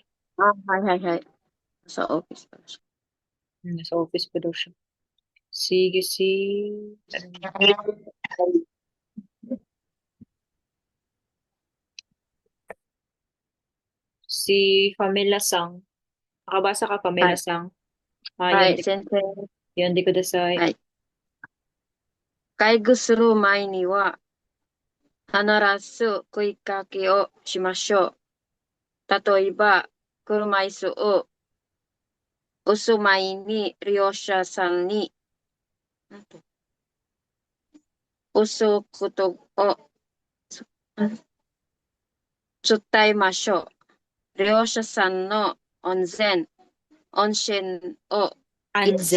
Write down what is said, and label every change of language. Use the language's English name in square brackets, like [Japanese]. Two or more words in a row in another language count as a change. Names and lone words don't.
[Filipino] Hi, hi, hi. Sa office pala siya. Nasa office pa daw siya. Sige, si... ano, si Pamela Sang. Nakabasa ka, [English] Hi, Pamela Sang? hi, sensei. Hyundai Kudasai. [Japanese] はい。介護する前には必ず声かけをしましょう。例えば、車椅子を押す前に利用者さんになんと押すことを伝えましょう。利用者さんの安心をいつ